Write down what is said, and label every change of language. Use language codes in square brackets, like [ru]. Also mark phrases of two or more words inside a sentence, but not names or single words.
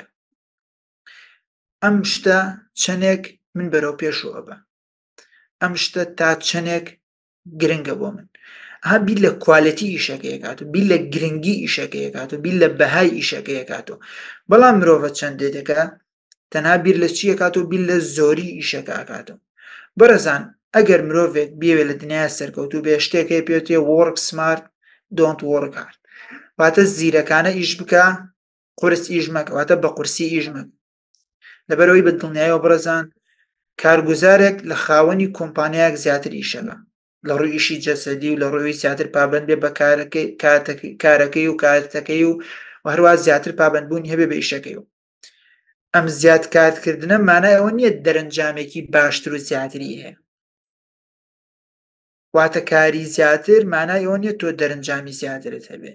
[ckb] ئەم شتە چەندێک من بەرەو پێشەوە بە ئەم شتە تا چەندێک گرنگە بۆ من بیر لە کوالەتی ئیشەکەیکات و بیر لە گرنگی ئیشەکەیکات و بیر لە بەهای ئیشەکەیکاتەوە بەڵام مرۆڤە چەندێ دەکە تەنها بیر لە چیەکات و بیر لە زۆری ئیشەکە ئاکاتەوە. بەڕێزان ئەگەر مرۆڤێک بێوێ لە دنیا سەرکەوتوو بێ شتێکی پێوتێ [en] work smart don't work hard [ckb] واتە زیرەکانە ئیش بکە قورس ئیش مەکە واتە بە قورسی ئیش مەکە. لەبەرەوەی بەدڵنیاییەوە بەڕێزان کارگوزارێک لە خاوەنی کۆمپانیایەک زیاتر ئیشەکە لە ڕووی ئیشی جەسەدی و لە ڕووی زیاتر پابند بێ بە کارەکەی و کاتەکەی و هەروە زیاتر پابندبوونی هەبێ بە ئیشەکەی و ئەم زیاد کارکردنە مانای ئەوە نییە دەرەنجامێکی باشتر و زیاتری هەیە واتە کاری زیاتر مانای ئەوە نییە تۆ دەرەنجامی زیاترت هەبێ.